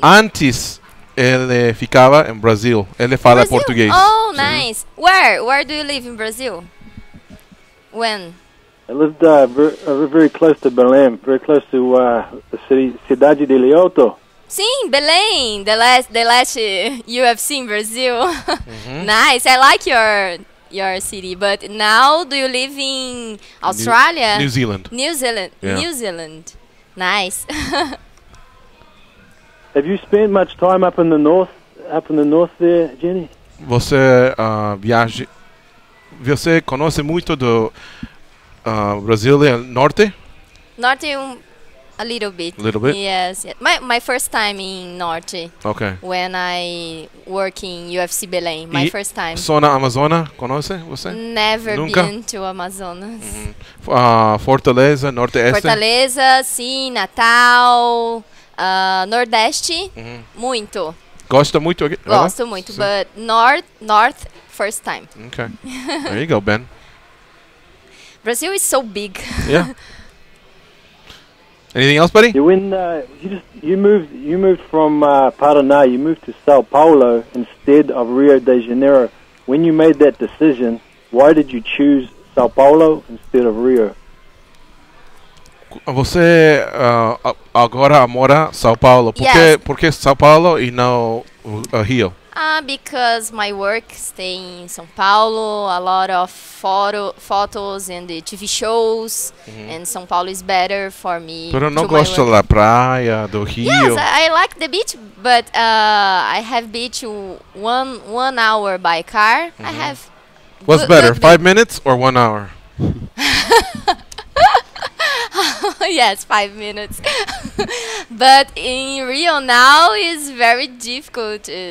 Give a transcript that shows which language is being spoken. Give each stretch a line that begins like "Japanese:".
Portuguese: Antes, ele ficava em Brasil. Ele fala português.
English: Oh, nice. Where do you live in Brazil? When? I lived very close to Belém, very close to the Cidade de Leoto.
Portuguese: Sim,
English: Belém, the last UFC in Brazil. Nice. I like your city, but now do you live in Australia? New Zealand. New Zealand. Yeah. New Zealand. Nice. Have you spent much time up in the north there, Jenny?
Portuguese: Você Você conhece muito do Brasil Norte?
English: Norte. A little bit. A little bit? Yes. My first time in Norte. Okay. When I work in UFC Belém. My first time.
Portuguese: Zona Amazônia, conhece você?
English: Never
Portuguese: Nunca?
English: been to Amazonas.
Portuguese: Fortaleza, Norte-Este? Fortaleza, sim. Natal. Nordeste. Muito. Gosta muito? Gosto muito.
English: But North, first time. Okay. There you go, Ben. Brazil is so big. Yeah. Anything else, buddy? You moved from Paraná. You moved to Sao Paulo instead of Rio de Janeiro. When you made that decision, why did you choose Sao Paulo instead of Rio?
Portuguese: Você agora mora em São Paulo. Por que São Paulo e não Rio?
English: Because my work stay in São Paulo, a lot of photos and the TV shows, and São Paulo is better for me.
Portuguese: Pero não gosta da praia, do Rio?
English: Yes, I like the beach, but I have beach 1 hour by car. I have. What's better, 5 minutes or 1 hour? Yes, 5 minutes. But in Rio now is very difficult.